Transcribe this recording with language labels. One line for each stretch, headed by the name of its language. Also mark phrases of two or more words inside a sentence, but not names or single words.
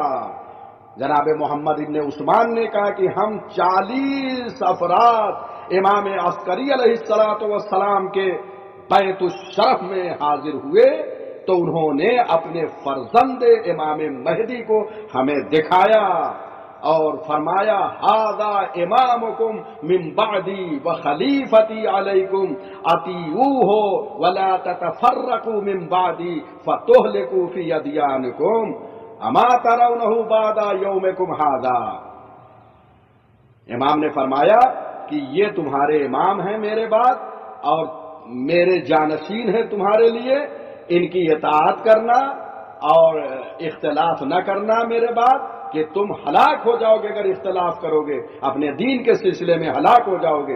Urdu: جناب محمد ابن عثمان نے کہا کہ ہم 40 افراد امام عسکری علیہ السلام کے بیت الشرف میں حاضر ہوئے تو انہوں نے اپنے فرزند امام مہدی کو ہمیں دکھایا اور فرمایا،
Arabic: ھذا امامکم من بعدی وخلیفتی علیکم اطیعوہ ولا تتفرقوا من بعدی فتہلکوا فی ادیانکم اما ترونہ بعد یومکم ھذا۔
Urdu: امام نے فرمایا کہ یہ تمہارے امام ہیں میرے بعد اور میرے جانشین ہیں تمہارے لیے، ان کی اطاعت کرنا اور اختلاف نہ کرنا میرے بعد، کہ تم ہلاک ہو جاؤ گے اگر اختلاف کرو گے، اپنے دین کے سلسلے میں ہلاک ہو جاؤ گے۔